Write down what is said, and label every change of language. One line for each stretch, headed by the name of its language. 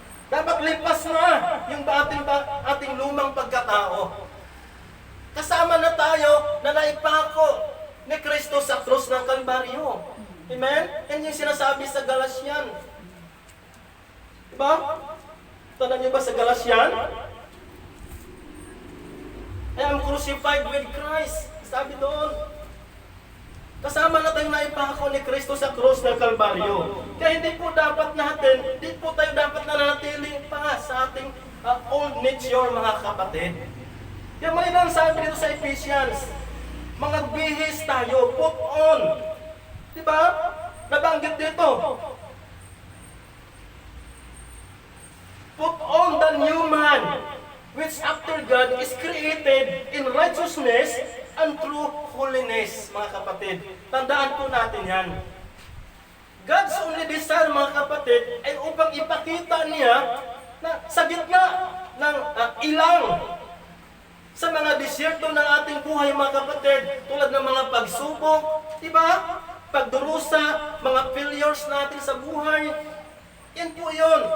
Filipino: Dapat lipas na yung ating lumang pagkatao. Kasama na tayo na naipako ni Kristo sa krus ng Kalbaryo. Amen? Yan yung sinasabi sa Galatian. Diba? Tandaan niyo ba sa Galatian?
English: I am crucified with Christ.
Filipino: Sabi doon. Kasama na tayong naipako ni Kristo sa krus ng Kalbaryo. Kaya hindi po dapat natin, hindi po tayo dapat nananatili pa sa ating old nature, mga kapatid. Kaya may lang sabi dito sa Ephesians, mga bihis tayo, put on. Diba? Nabanggit dito.
English: Put on the new man, which after God is created in righteousness and true holiness,
Filipino: mga kapatid. Tandaan po natin yan.
English: God's only desire,
Filipino: mga kapatid, ay upang ipakita niya na sa gitna ng ilang sa mga disyerto ng ating buhay, mga kapatid, tulad ng mga pagsubok, diba? Pagdurusa, mga failures natin sa buhay, yan po yun.